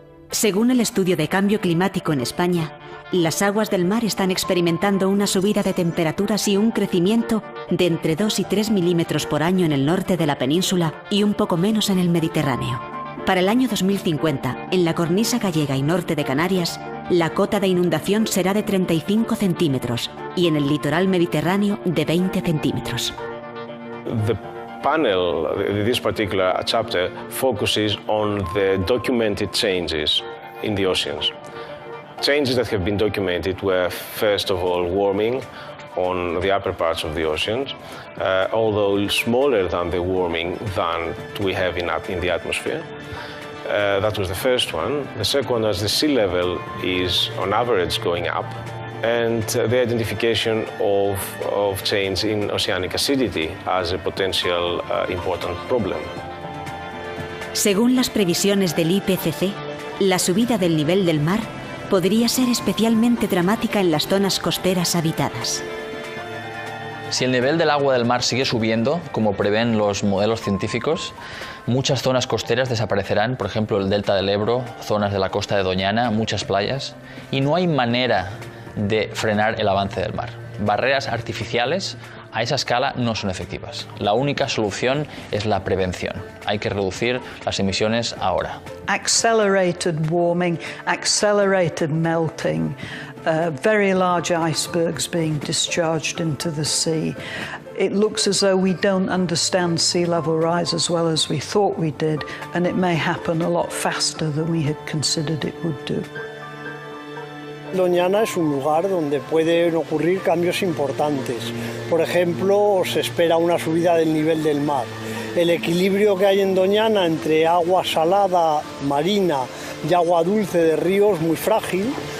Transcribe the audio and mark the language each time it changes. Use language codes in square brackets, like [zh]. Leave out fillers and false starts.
[es] Según el estudio de cambio climático en España, las aguas del mar están experimentando una subida de temperaturas y un crecimiento de entre 2 y 3 milímetros por año en el norte de la península y un poco menos en el Mediterráneo. Para el año 2050, en la cornisa gallega y norte de Canarias, la cota de inundación será de 35 centímetros y en el litoral mediterráneo de 20 centímetros. [en] Panel, this particular chapter, focuses on the documented changes in the oceans. Changes that have been documented were, first of all, warming on the upper parts of the oceans, although smaller than the warming than we have in the atmosphere. That was the first one. The second one is the sea level is, on average, going up, and the identification of change in oceanic acidity as a potential important problem. [es] Según las previsiones del IPCC, la subida del nivel del mar podría ser especialmente dramática en las zonas costeras habitadas. Si el nivel del agua del mar sigue subiendo, como prevén los modelos científicos, muchas zonas costeras desaparecerán, por ejemplo el delta del Ebro, zonas de la costa de Doñana, muchas playas, y no hay manera de frenar el avance del mar. Barreras artificiales a esa escala no son efectivas. La única solución es la prevención. Hay que reducir las emisiones ahora. [en] Accelerated warming, accelerated melting, very large icebergs being discharged into the sea. It looks as though we don't understand sea level rise as well as we thought we did, and it may happen a lot faster than we had considered it would do. [es] Doñana es un lugar donde pueden ocurrir cambios importantes. Por ejemplo, se espera una subida del nivel del mar. El equilibrio que hay en Doñana entre agua salada, marina y agua dulce de ríos es muy frágil.